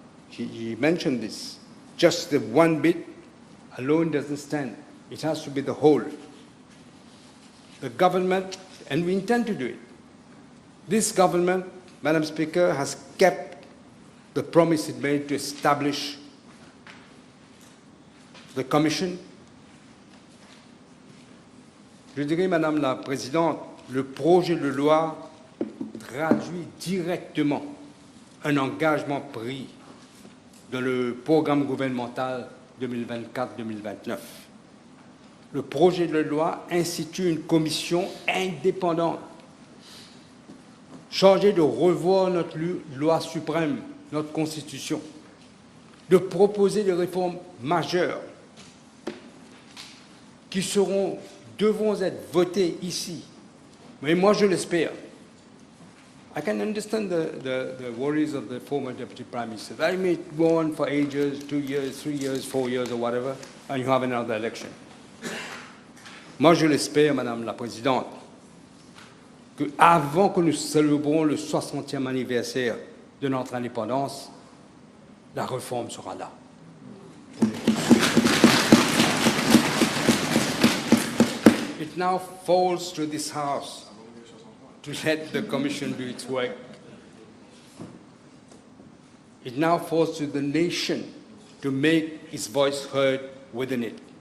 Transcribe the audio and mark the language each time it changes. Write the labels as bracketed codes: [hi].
[en] he mentioned this. Just the one bit alone doesn't stand. It has to be the whole. The government, and we intend to do it. This government, Madam Speaker, has kept the promise it made to establish the Commission. [fr] Je dirais, Madame la Présidente, le projet de loi traduit directement un engagement pris dans le programme gouvernemental 2024-2029. Le projet de loi institue une commission indépendante chargée de revoir notre loi suprême, notre Constitution, de proposer des réformes majeures qui devront être votées ici. Mais moi, je l'espère. [en] I can understand the worries of the former Deputy Prime Minister. That may go on for ages, 2 years, 3 years, 4 years, or whatever, and you have another election. [fr] Moi, je l'espère, Madame la Présidente, qu'avant que nous célébrons le 60e anniversaire de notre indépendance, la réforme sera là. [en] It now falls to this House to let the Commission do its work. It now falls to the nation to make its voice heard within it.